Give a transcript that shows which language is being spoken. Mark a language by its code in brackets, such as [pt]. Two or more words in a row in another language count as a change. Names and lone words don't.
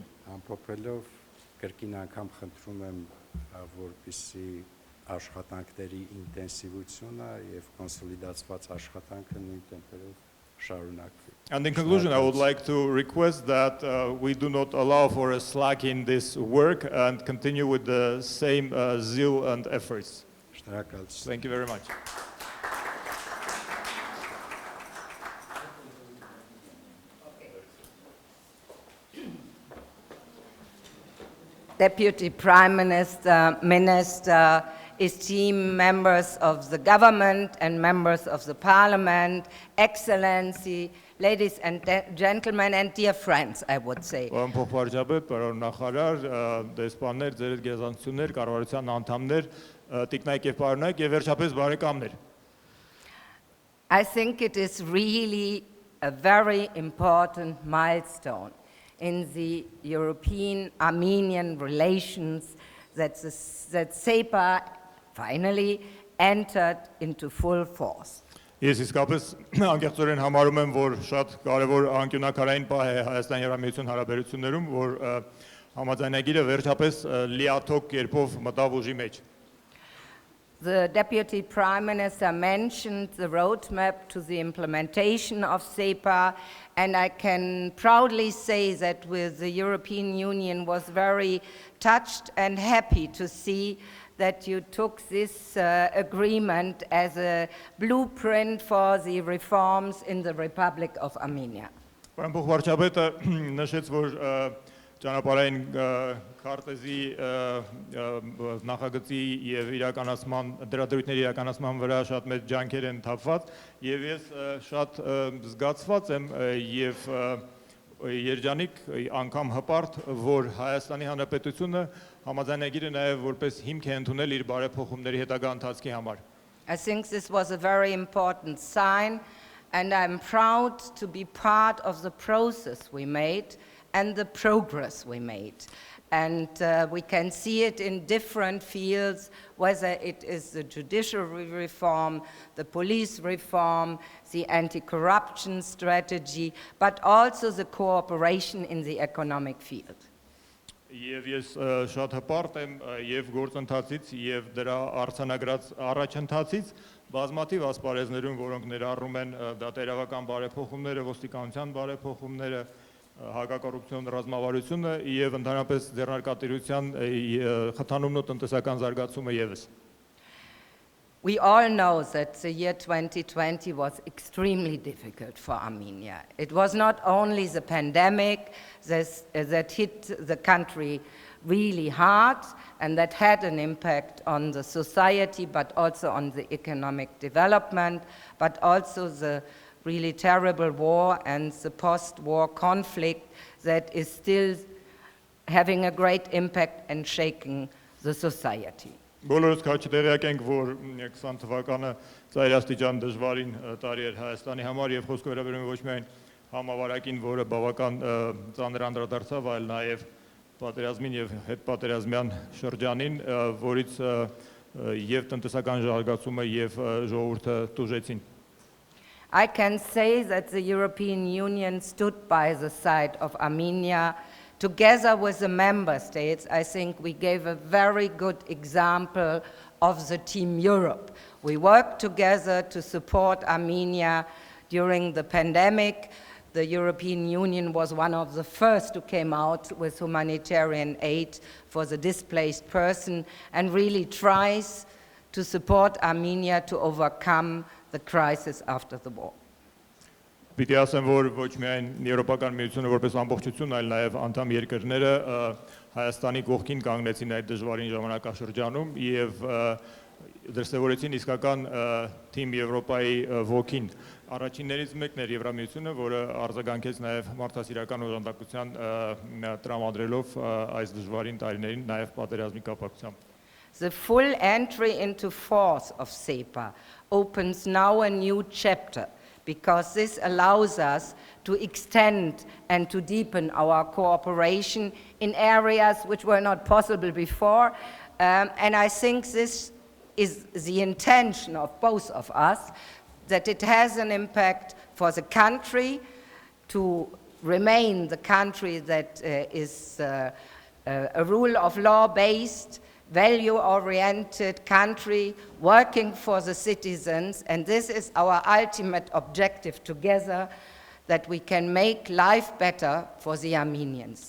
[hy] Ամփոփելով կրկին անգամ խնդրում եմ, որպեսզի աշխատանքների ինտենսիվությունը եւ կոնսոլիդացված աշխատանքը նույն տեմպերով շարունակվի։ [en] And in conclusion, I would like to request that we do not allow for a slack in this work and continue with the same zeal and efforts. [hy] Շնորհակալություն։ [en] Thank you very much. Deputy Prime Minister, esteemed members of the government and members of the parliament, Excellency, ladies and gentlemen, and dear friends, I would say. [hy] Փոխվարչապետ, պարոն նախարար, դեսպաններ, ձեր գերազանցություններ, կառավարության անդամներ, տիկնայք եւ պարոնայք եւ վերջապես բարեկամներ։ [en] I think it is really a very important milestone in the European-Armenian relations that SEPA finally entered into full force. [hy] Ես իսկապես անկեղծորեն համարում եմ, որ շատ կարևոր անկյունակարային պահ է Հայաստան-Եվրամիություն հարաբերություններում, որ համաձայնագիրը վերջապես լիաթոք կերպով մտավ ուժի մեջ։ [en] The Deputy Prime Minister mentioned the roadmap to the implementation of SEPA, and I can proudly say that the European Union was very touched and happy to see that you took this agreement as a blueprint for the reforms in the Republic of Armenia. [hy] Պարոն փոխվարչապետը նշեց, որ ճանապարհային քարտեզի նախագծի եւ իրականացման դրադրույթների իրականացման վրա շատ մեծ ջանքեր են թափված եւ ես շատ զգացված եմ եւ երջանիկ անգամ հպարտ, որ Հայաստանի Հանրապետությունը համաձայնագիրը նաեւ որպես հիմք է ընդունել իր բարեփոխումների հետագա ընթացքի համար։ [en] I think this was a very important sign, and I'm proud to be part of the process we made and the progress we made. And we can see it in different fields, whether it is the judiciary reform, the police reform, the anti-corruption strategy, but also the cooperation in the economic field. [hy] Եվ ես շատ հպարտ եմ եւ գործընթացից եւ դրա արձանագրած առաջընթացից բազմաթիվ ասպարեզներում, որոնք ներառում են դատերավական բարեփոխումները, ոստիկանության բարեփոխումները, հակակոռուպցիոն ռազմավարությունը եւ ընդհանրապես ձեռնարկատիրության խթանումն ու տնտեսական զարգացումը եւս։ [en] We all know that the year 2020 was extremely difficult for Armenia. It was not only the pandemic that hit the country really hard and that had an impact on the society, but also on the economic development, but also the really terrible war and the post-war conflict that is still having a great impact and shaking the society. [hy] Բոլորս քաչտեղյակ ենք, որ 20 թվականը ծայրաստիճան դժվարին տարի էր Հայաստանի համար եւ խոսքը վերաբերում է ոչ միայն համավարակին, որը բավական ծանր անդրադարձավ, այլ նաեւ պատերազմին եւ հետպատերազմյան շրջանին, որից եւ տնտեսական զարգացումը եւ ժողովուրդը տուժեցին։ [en] I can say that the European Union stood by the side of Armenia. Together with the member states, I think we gave a very good example of the Team Europe. We worked together to support Armenia during the pandemic. The European Union was one of the first to come out with humanitarian aid for the displaced person and really tries to support Armenia to overcome the crisis after the war. [hy] Պիտի ասեմ, որ ոչ միայն Եվրոպական միությունը որպես ամբողջություն, այլ նաև անդամ երկրները Հայաստանի կողքին կանգնեցին այդ դժվարին ժամանակաշրջանում եւ դրսևորեցին իսկական թիմ Եվրոպայի ոգին։ Առաջիններից մեկն էր Եվրամիությունը, որը արձագանքեց նաև մարդասիրական օժանդակության տրամադրելով այս դժվարին տարիներին նաև պատերազմի կապակցությամբ։ [en] The full entry into force of SEPA opens now a new chapter, because this allows us to extend and to deepen our cooperation in areas which were not possible before. And I think this is the intention of both of us, that it has an impact for the country to remain the country that is a rule of law-based, value-oriented country working for the citizens, and this is our ultimate objective together, that we can make life better for the Armenians.